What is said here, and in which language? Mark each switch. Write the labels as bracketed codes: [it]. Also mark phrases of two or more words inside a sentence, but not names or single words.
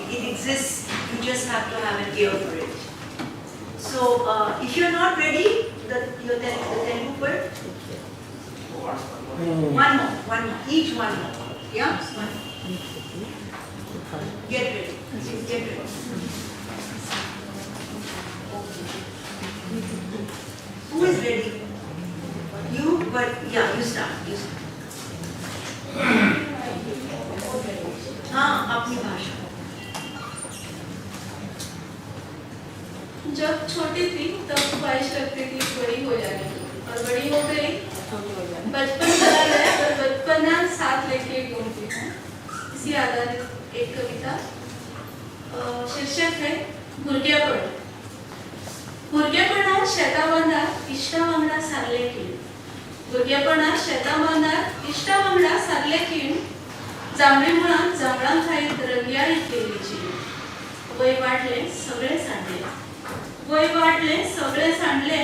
[en] It exists, you just have to have an ear for it. So if you're not ready, the Telugu poet, one more, each one more. Yeah? Get ready. Get ready. Who is ready? You, but yeah, you start. [hi] हाँ, अपनी भाषा. जब छोटी थी तब ख्वाहिश रखती थी बड़ी हो जाने की, और बड़ी हो गई. बचपन चला गया और बचपना साथ लेके घूमती हूँ. इसी आधारित एक कविता. शीर्षक है भुरगेपण. [kok] भुरगेपणात शेता बांदार इश्टा वांगडा सारले की. भुरगेपणात शेता बांदार इश्टा वांगडा सारले की. जांभळी मुळात जांभळां खाईत रंगयाळी केलीची. वय वाढले सगळे सांडले. वय वाढले सगळे सांडले.